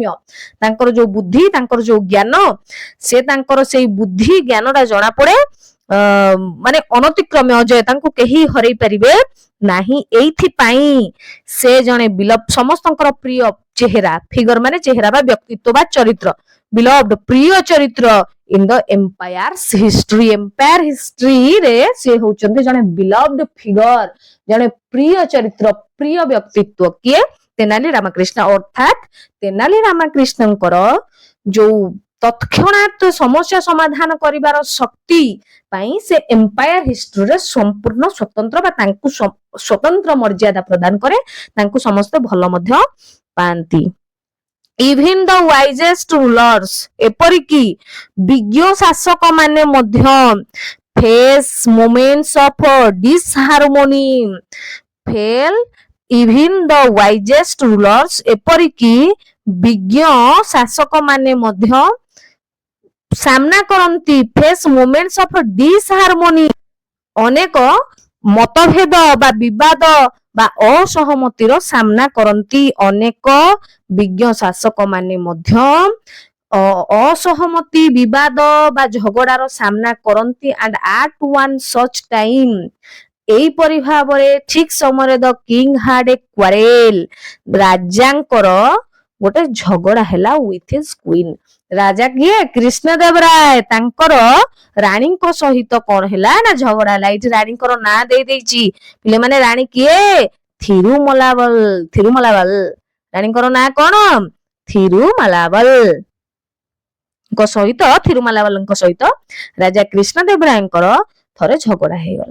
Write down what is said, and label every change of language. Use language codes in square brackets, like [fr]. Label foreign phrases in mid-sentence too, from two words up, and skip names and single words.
[or] ତାଙ୍କର ଯୋଉ ବୁଦ୍ଧି, ତାଙ୍କର ଯୋଉ ଜ୍ଞାନ, ସେ ତାଙ୍କର ସେଇ ବୁଦ୍ଧି ଜ୍ଞାନଟା ଜଣା ପଡେ ମାନେ ଅନତିକ୍ରମ୍ୟ, ଅଜୟ, ତାଙ୍କୁ କେହି ହରେଇ ପାରିବେ ନାହିଁ। ଏଇଥିପାଇଁ ସେ ଜଣେ ସମସ୍ତଙ୍କର ପ୍ରିୟ ଚେହେରା, ଫିଗର ମାନେ ଚେହେରା ବା ବ୍ୟକ୍ତିତ୍ୱ ବା ଚରିତ୍ର, ବିଲଭଡ, ପ୍ରିୟ ଚରିତ୍ର [en] in the empire's history, empire history [or] ରେ ସେ ହଉଛନ୍ତି ଜଣେ [en] beloved figure, [or] ଜଣେ ପ୍ରିୟ ଚରିତ୍ର, ପ୍ରିୟ ବ୍ୟକ୍ତିତ୍ୱ। କିଏ? ତେନାଲି ରାମକୃଷ୍ଣ। ଅର୍ଥାତ୍ ତେନାଲି ରାମକୃଷ୍ଣଙ୍କର ଯୋଉ ତତ୍କ୍ଷଣାତ ସମସ୍ୟା ସମାଧାନ କରିବାର ଶକ୍ତି ପାଇଁ ସେ [en] empire historyରେ [or] ସମ୍ପୂର୍ଣ୍ଣ ସ୍ୱତନ୍ତ୍ର ବା ତାଙ୍କୁ ସ୍ୱତନ୍ତ୍ର ମର୍ଯ୍ୟାଦା ପ୍ରଦାନ କରେ, ତାଙ୍କୁ ସମସ୍ତେ ଭଲ ମଧ୍ୟ ପାଆନ୍ତି। [en] Even the wisest rulers, [or] ଏପରିକି ବିଜ୍ଞ ଶାସକ ମାନେ ମଧ୍ୟ [en] face moments of disharmony, fail, even the wisest rulers, [or] ଏପରିକି ବିଜ୍ଞ ଶାସକ ମାନେ ମଧ୍ୟ ସାମ୍ନା କରନ୍ତି [en] face moments of disharmony, [or] ଅନେକ ମତଭେଦ ବା ବିବାଦ ବା ଅସହମତିର ସାମ୍ନା କରନ୍ତି। ଅନେକ ବିଜ୍ଞ ଶାସକ ମାନେ ମଧ୍ୟ ଅସହମତି, ବିବାଦ ବା ଝଗଡାର ସାମ୍ନା କରନ୍ତି। [en] and at one such time, [or] ଏଇପରି ଭାବରେ ଠିକ ସମୟରେ [en] the king had a quarrel, [or] ରାଜାଙ୍କର ଗୋଟେ ଝଗଡା ହେଲା [en] with his queen। [or] ରାଜା କିଏ? କୃଷ୍ଣଦେବ ରାୟ, ତାଙ୍କର ରାଣୀଙ୍କ ସହିତ କଣ ହେଲା ନା ଝଗଡା ହେଲା। ଏଇଠି ରାଣୀଙ୍କର ନାଁ ଦେଇଛି ପିଲାମାନେ, ରାଣୀ କିଏ? ଥିରୁମଲାବଲ, ଥିରୁମଲାବଲ, ରାଣୀଙ୍କର ନାଁ କଣ? ଥିରୁମଲାବଲ ଙ୍କ ସହିତ, ଥିରୁମଲାବଲଙ୍କ ସହିତ ରାଜା କୃଷ୍ଣଦେବ ରାୟଙ୍କର ଥରେ ଝଗଡା ହେଇଗଲା।